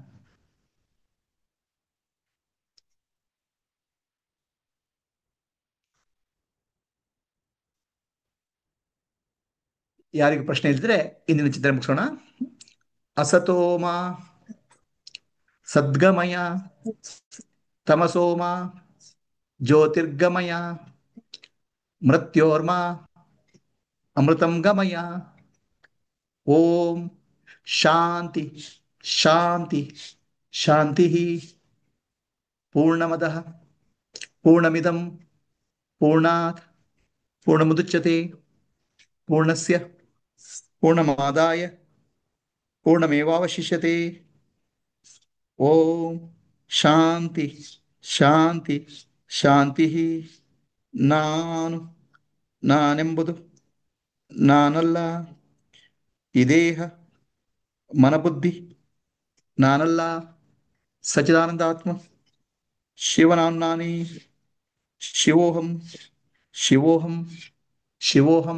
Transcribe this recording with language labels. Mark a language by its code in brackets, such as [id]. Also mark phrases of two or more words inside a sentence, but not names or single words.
[kn] ಯಾರಿಗೆ ಪ್ರಶ್ನೆ ಇಲ್ದಿದ್ರೆ ಇಂದಿನ ಚಿತ್ರ ಮುಗಿಸೋಣ. [sa] ಅಸತೋಮ ಸದ್ಗಮಯ, ತಮಸೋಮ ಜ್ಯೋತಿರ್ಗಮಯ, ಮೃತ್ಯೋರ್ಮ ಅಮೃತಂ ಗಮಯ. ಓಂ ಶಾಂತಿ ಶಾಂತಿ ಶಾಂತಿ. ಪೂರ್ಣಮದಃ ಪೂರ್ಣಮಿದಂ ಪೂರ್ಣಾತ್ ಪೂರ್ಣಮುದಚ್ಯತೆ ಪೂರ್ಣಸ್ಯ ಪೂರ್ಣಮಾದಾಯ ಪೂರ್ಣಮೇವಾವಶಿಷ್ಯತೆ. ಓಂ ಶಾಂತಿ ಶಾಂತಿ ಶಾಂತಿ. [kn] ನಾನು ನಾನೆಂಬುದು ನಾನಲ್ಲ, ಈ ದೇಹ ಮನಬುದ್ಧಿ ನಾನಲ್ಲ, ಸಚಿದಾನಂದಾತ್ಮ ಶಿವನಾನ್ನಾನಿ. [sa] ಶಿವೋಹಂ ಶಿವೋಹಂ ಶಿವೋಹಂ.